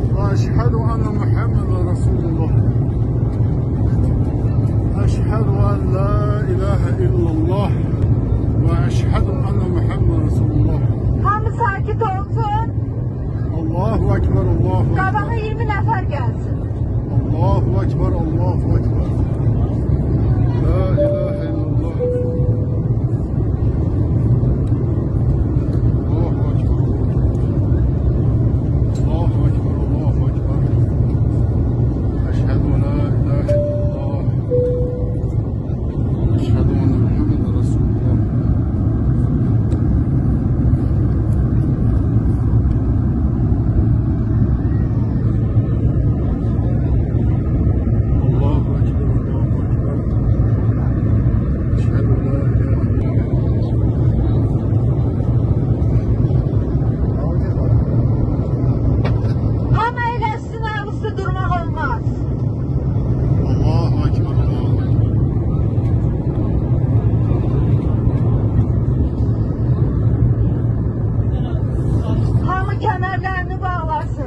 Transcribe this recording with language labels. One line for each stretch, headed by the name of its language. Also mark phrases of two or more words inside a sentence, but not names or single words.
Arabic: وأشهد أن محمدا رسول الله. أشهد أن لا إله إلا الله وأشهد أن محمدا رسول الله.
Azerbaijani: Hamı sakit olsun.
Arabic: الله أكبر، الله أكبر.
Azerbaijani: Qabağa 20 nəfər gəlsin.
Arabic: الله أكبر، الله أكبر. لا إله إلا الله. الله أكبر. الله أكبر، الله أكبر. أشهد أن لا إله إلا الله. أشهد أن محمدا رسول الله. الله أكبر، الله أكبر. أشهد أن لا إله
Azerbaijani: Hamı eləsin, ağızda durmaq olmaz.
Arabic: الله أكبر، الله أكبر.
Azerbaijani: Hamı kəmərlərini bağlasın.